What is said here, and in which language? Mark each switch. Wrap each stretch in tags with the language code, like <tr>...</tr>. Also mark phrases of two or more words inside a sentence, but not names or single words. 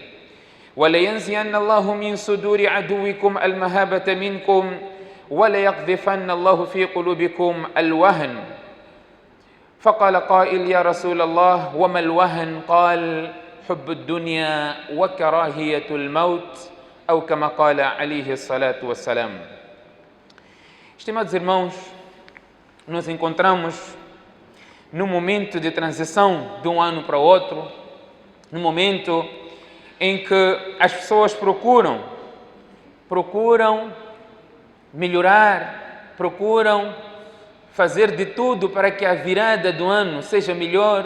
<ar>ولينزين الله من صدور عدوكم المهابة منكم وليقذفن الله في قلوبكم الوهن. فقال قائل: يا رسول الله وما الوهن؟ قال: حب الدنيا وكراهية الموت، أو كما قال عليه الصلاة والسلام.</ar> <pt>Estimados irmãos, nos encontramos num momento de transição de um ano para o outro, num momento em que as pessoas procuram melhorar, procuram fazer de tudo para que a virada do ano seja melhor.</pt>